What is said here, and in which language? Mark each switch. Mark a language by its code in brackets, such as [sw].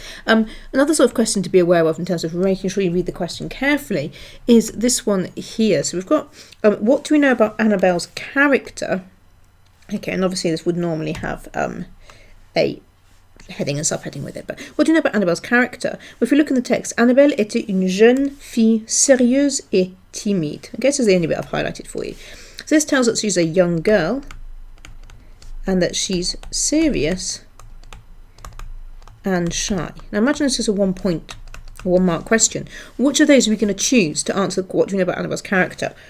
[en] Another sort of question to be aware of in terms of making sure you read the question carefully is this one here. So we've got, what do we know about Annabelle's character? Okay, and obviously this would normally have a heading and subheading with it. But what do you know about Annabelle's character? Well, if you look in the text, [fr] Annabelle était une jeune fille sérieuse et timide. [en] Okay, so the only bit I've highlighted for you. So this tells us she's a young girl and that she's serious and shy. Now imagine this is a 1 mark question. Which of those are we going to choose to answer what do you know about Annabelle's character?